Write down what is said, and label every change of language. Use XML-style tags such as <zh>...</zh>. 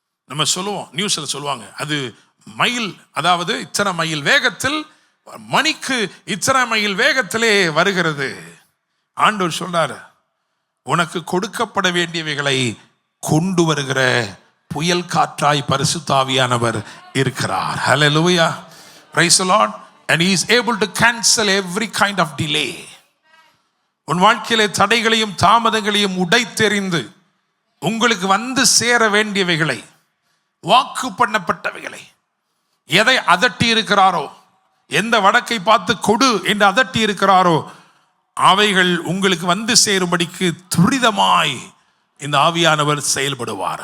<ta>நம்ம சொல்லுவோம், நியூஸில் சொல்லுவாங்க, அது மைல், அதாவது இத்தனை மைல் வேகத்தில், மணிக்கு இத்தனை மைல் வேகத்திலே வருகிறது. ஆண்டவர் சொல்றாரு, உனக்கு கொடுக்கப்பட வேண்டியவைகளை கொண்டு வருகிற புயல் காற்றாய் பரிசுத்த ஆவியானவர் இருக்கிறார். ஹல்லேலூயா,</ta> <en>Praise the Lord. and he is able to cancel every kind of delay.</en> <ta>உன் வாழ்க்கையிலே தடைகளையும் தாமதங்களையும் உடைத்தெறிந்து உங்களுக்கு சேர வேண்டியவைகளை, வாக்கு பண்ணப்பட்டவைகளை, எதை அதட்டி இருக்கிறாரோ, எந்த வடக்கை பார்த்து கொடு என்று அதட்டி இருக்கிறாரோ, அவைகள் உங்களுக்கு சேரும்படிக்கு துரிதமாய் இந்த ஆவியானவர் செயல்படுவார்.</ta>